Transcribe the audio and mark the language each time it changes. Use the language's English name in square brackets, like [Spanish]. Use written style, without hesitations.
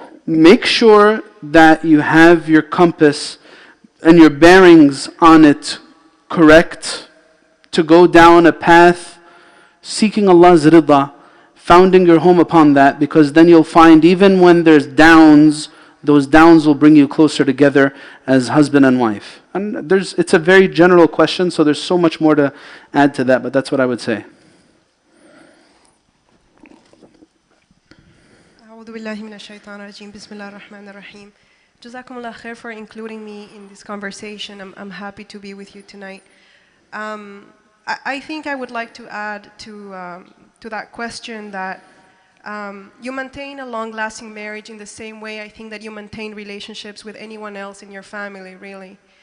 [English] Make sure that you have your compass and your bearings on it correct, to go down a path seeking Allah's rida, founding your home upon that, because then you'll find even when there's downs, those downs will bring you closer together as husband and wife. And it's a very general question, so there's so much more to add to that, but that's what I would say. [Arabic] أعوذ بالله من الشيطان الرجيم بسم الله الرحمن الرحيم. جزاكم الله خير [English] for including me in this conversation. I'm happy to be with you tonight. I think I would like to add to that question that you maintain a long-lasting marriage in the same way I think that you maintain relationships with anyone else in your family, really.